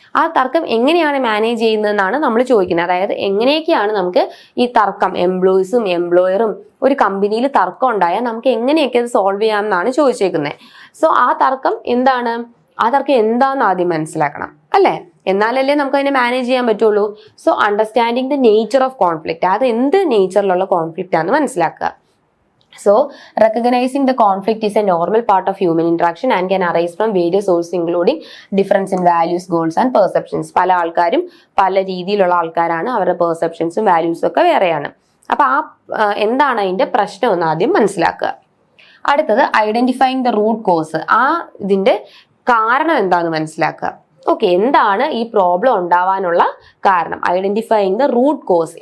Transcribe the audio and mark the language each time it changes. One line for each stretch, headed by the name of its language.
Malayalam: ആ തർക്കം എങ്ങനെയാണ് മാനേജ് ചെയ്യുന്നതെന്നാണ് നമ്മൾ ചോദിക്കുന്നത്. അതായത് എങ്ങനെയൊക്കെയാണ് നമുക്ക് ഈ തർക്കം, എംപ്ലോയീസും എംപ്ലോയറും ഒരു കമ്പനിയിൽ തർക്കം ഉണ്ടായാൽ നമുക്ക് എങ്ങനെയൊക്കെ അത് സോൾവ് ചെയ്യാമെന്നാണ് ചോദിച്ചേക്കുന്നത്. സോ ആ തർക്കം എന്താണെന്ന് ആദ്യം മനസ്സിലാക്കണം അല്ലെ, എന്നാലല്ലേ നമുക്ക് അതിനെ മാനേജ് ചെയ്യാൻ പറ്റുള്ളൂ.
English: so understanding the nature of conflict,
Malayalam: അത് എന്ത് നേച്ചറിലുള്ള കോൺഫ്ലിക്റ്റ് ആണെന്ന് മനസ്സിലാക്കുക.
English: So, recognizing the conflict is a normal part of human interaction and can arise from various sources including difference in values, goals and perceptions.
Malayalam: പല ആൾക്കാരും പല രീതിയിലുള്ള ആൾക്കാരാണ്, അവരുടെ പെർസെപ്ഷൻസും വാല്യൂസും ഒക്കെ വേറെയാണ്. അപ്പൊ എന്താണ് അതിന്റെ പ്രശ്നം എന്ന് ആദ്യം മനസ്സിലാക്കുക. അടുത്തത്
English: Identifying the root cause.
Malayalam: ഇതിന്റെ കാരണം എന്താണെന്ന് മനസ്സിലാക്കുക. ഓക്കെ, എന്താണ് ഈ പ്രോബ്ലം ഉണ്ടാവാനുള്ള കാരണം?
English: Identifying the root cause.